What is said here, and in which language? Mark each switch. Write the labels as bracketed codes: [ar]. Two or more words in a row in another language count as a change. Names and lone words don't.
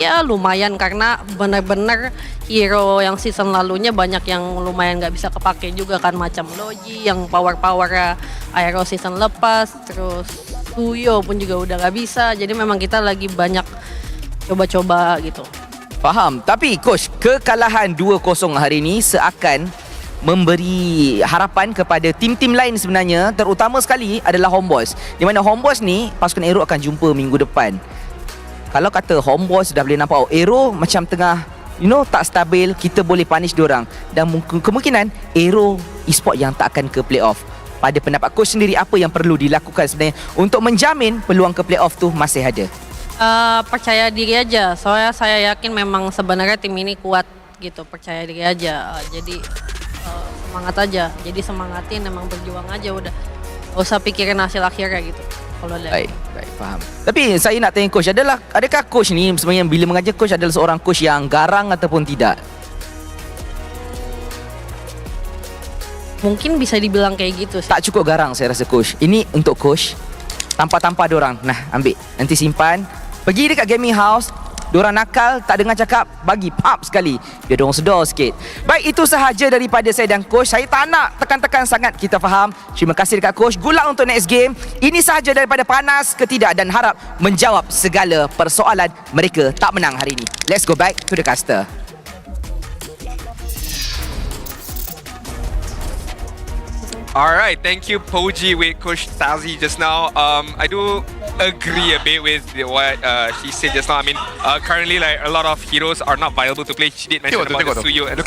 [id] ya lumayan karena benar-benar hero yang season lalunya banyak yang lumayan nggak bisa kepake juga kan, macam Logi yang power-powernya AERO season lepas, terus Suyo pun juga udah nggak bisa. Jadi memang kita lagi banyak coba-coba gitu. [ms] Faham. Tapi coach, kekalahan 2-0 hari ini seakan memberi harapan kepada tim-tim lain sebenarnya, terutama sekali adalah Homeboys. Di mana Homeboys ni pasukan AERO akan jumpa minggu depan. Kalau kata Homeboys dah boleh nampak AERO macam tengah tak stabil, kita boleh punish diorang dan kemungkinan AERO e-sport yang tak akan ke playoff. Pada pendapat coach sendiri, apa yang perlu dilakukan sebenarnya untuk menjamin peluang ke playoff tu masih ada? [id] Percaya diri aja. Soalnya saya yakin memang sebenarnya tim ini kuat gitu. Percaya diri aja. Jadi semangat aja. Jadi semangatin, emang berjuang aja udah. Gak usah pikirin hasil akhirnya gitu. Kalau [ms] Baik, faham. Tapi saya nak tanya coach, adakah coach ni sebenarnya bila mengajar coach adalah seorang coach yang garang ataupun tidak? [id] Mungkin bisa dibilang kayak gitu sih. [ms] Tak cukup garang saya rasa coach. Ini untuk coach. Tanpa diorang. Nah, ambil. Nanti simpan. Pergi dekat [en] gaming house. [ms] Diorang nakal, tak dengar cakap, bagi pop sekali. Biar diorang sedar sikit. Baik, itu sahaja daripada saya dan coach. Saya tak nak tekan-tekan sangat, kita faham. Terima kasih dekat coach. [en] Good luck [ms] untuk [en] next game. [ms] Ini sahaja daripada panas ke tidak dan harap menjawab segala persoalan mereka tak menang hari ini. [en] Let's go back to the caster. All right, thank you, Poji, with Coach Tazi just now. I do agree a bit with what she said just now. I mean, currently, like a lot of heroes are not viable to play. She did mention about the Suyo and